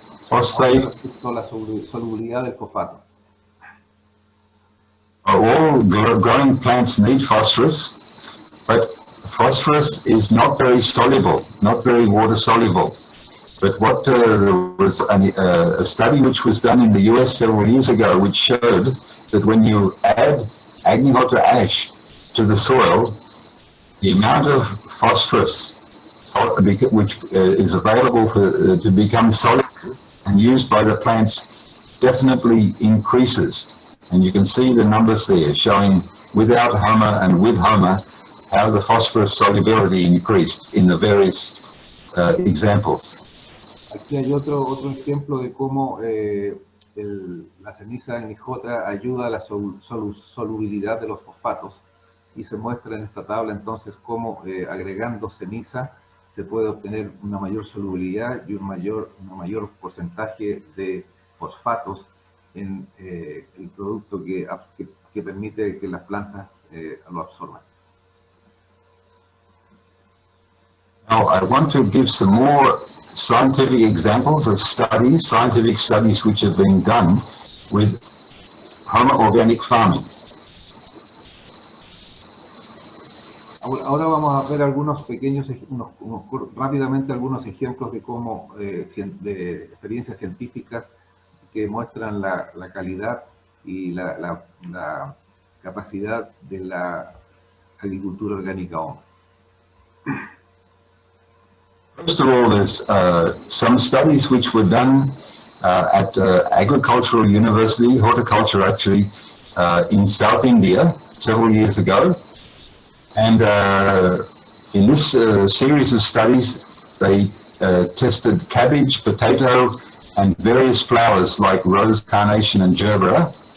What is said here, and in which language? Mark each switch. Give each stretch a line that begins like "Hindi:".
Spanish: La solubilidad del fosfato.
English: All growing plants need phosphorus, but phosphorus is not very soluble, not very water soluble. But what there was a study which was done in the US several years ago, which showed that when you add Agnihotra ash to the soil, the amount of phosphorus which is available to become soluble and used by the plants definitely increases. And you can see the numbers there showing without Homa and with Homa how the phosphorus solubility increased in the various examples.
Spanish: Aquí hay otro ejemplo de cómo la ceniza de Agnihotra ayuda a la solubilidad de los fosfatos, y se muestra en esta tabla entonces cómo agregando ceniza se puede obtener una mayor solubilidad y un mayor porcentaje de fosfatos en el producto que permite que las plantas lo absorban.
English: Now I want to give some more scientific examples of studies, scientific studies which have been done with organic farming.
Spanish: Ahora vamos a ver algunos pequeños, rápidamente algunos ejemplos de cómo, de experiencias científicas que muestran la calidad y la capacidad de la agricultura orgánica Homa.
English: First of all, there's some studies which were done at Agricultural University, horticulture actually, in South India several years ago. And in this series of studies, they tested cabbage, potato, and various flowers like rose, carnation, and gerbera.